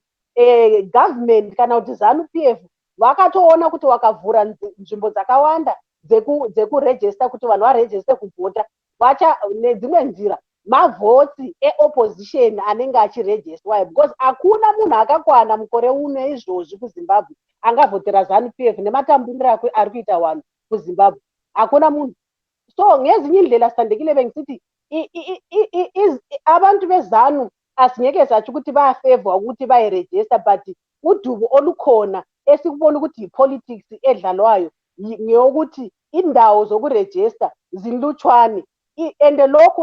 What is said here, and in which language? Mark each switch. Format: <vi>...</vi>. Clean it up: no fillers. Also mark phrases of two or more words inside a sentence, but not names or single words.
<sn>Government kana kuti ZANU-PF vakatoona kuti vakavhura nzvimbo dzakawanda dzekuregister kuti vanhu varegister kuvhota, vacha nedzimwe nzira mavhotsi eopposition anenge achiregistwa, because hakuna munhu akakwana mukore uno izvozvi kuZimbabwe angavhotera ZANU-PF nematambiriro ari kuita vanhu kuZimbabwe, hakuna munhu.</sn> <nd>So ngezinye indlela Sandekile bengisithi abantu beZANU asingeke sathi ukuthi bayafavor ukuthi bayiregister, but udubo olukhona esikubona ukuthi ipolitics edlalwayo ngeyokuthi indawo zokuregister zinlutshwane, and lokhu</nd>